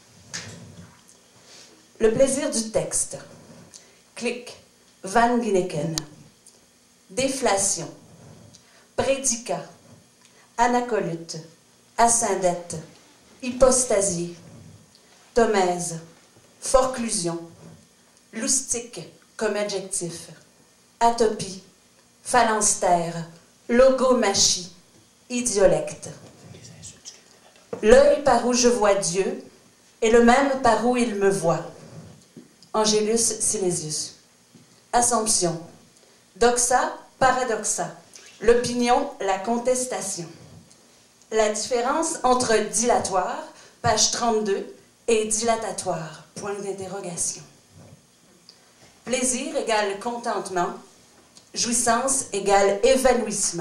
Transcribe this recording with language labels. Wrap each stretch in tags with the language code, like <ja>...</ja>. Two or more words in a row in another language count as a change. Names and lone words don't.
<fr>Le plaisir du texte. Clic, Van Ginneken. Déflation. Prédicat. Anacolute. Ascendette. Hypostasie. Thomèse. Forclusion. Loustique comme adjectif. Atopie. Phalanstère. Logomachie. Idiolecte. L'œil par où je vois Dieu est le même par où il me voit. Angelus Silesius. Assomption. Doxa, paradoxa. L'opinion, la contestation. La différence entre dilatoire, page 32, et dilatatoire, point d'interrogation. Plaisir égale contentement. Jouissance égale évanouissement.</fr>